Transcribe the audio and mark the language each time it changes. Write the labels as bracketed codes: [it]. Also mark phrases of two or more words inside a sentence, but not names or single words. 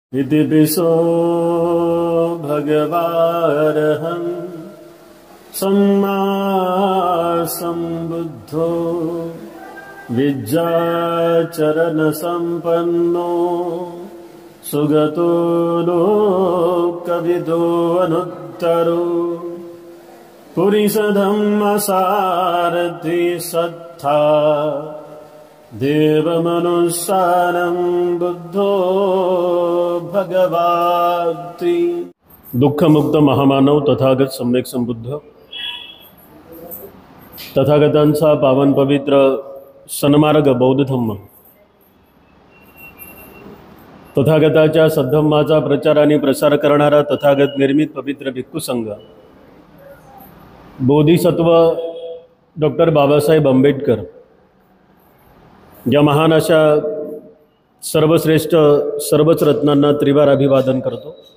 [pi] इति पिसो भगवारहं सम्मा सम्बुद्धो विद्याचरणसम्पन्नो सुगतो लोकविदो अनुत्तरो पुरीशधम्मसारथि सत्था देवमनुस्सारं बुद्धो भगवाति। [mr] दुःखमुक्त महामानव तथागत सम्यक संबुद्ध तथागतांचा पावन पवित्र सन्मार्ग बौद्ध धम्म, तथागताच्या सद्धम्माचा प्रचार आणि प्रसार करणारा तथागत निर्मित पवित्र भिक्खू संघ, बोधिसत्व डॉक्टर बाबासाहेब आंबेडकर या महान अशा सर्वश्रेष्ठ सर्वच रत्नांना त्रिवार अभिवादन करतो।